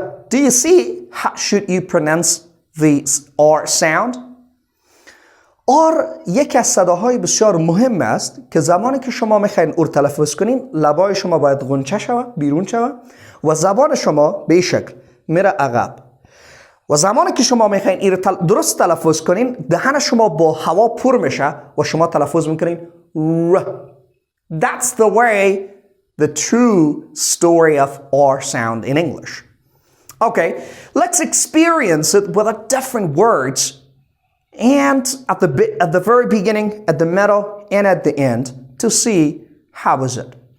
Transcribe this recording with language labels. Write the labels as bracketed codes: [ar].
[en] Do you see how should you pronounce the R sound? [fa] R یکی از صداهای بسیار مهم است که زمانی که شما میخواین او تلفظ کنین لبای شما باید غنچه شود، بیرون شود و زبان شما به این شکل میره عقب. و زمانی که شما میخواین این درست تلفظ کنین دهن شما با هوا پر میشه و شما تلفظ میکنین R. [en] That's the way the true story of R sound in English. Okay, let's experience it with a different words and at the very beginning, at the middle, and at the end to see how is it.